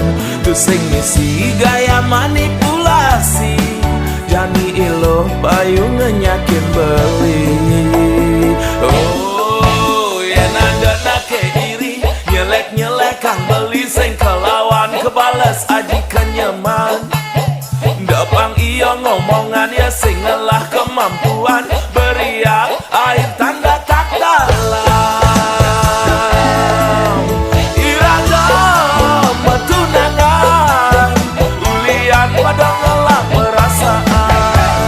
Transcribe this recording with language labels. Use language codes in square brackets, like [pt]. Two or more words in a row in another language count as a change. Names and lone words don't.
[ban] Tu sing misi gaya manipulasi, jani iluh payu ngenyakin beli. Oh, yen ada nake iri, nyelek-nyelek kang beli sing kelawan kebales aji kenyaman. Depang iya ngomongan ya sing ngelah kemampuan, [id] beriak air tanda tak dalam [ban] iragam tunangan, ulian pada ngelah perasaan.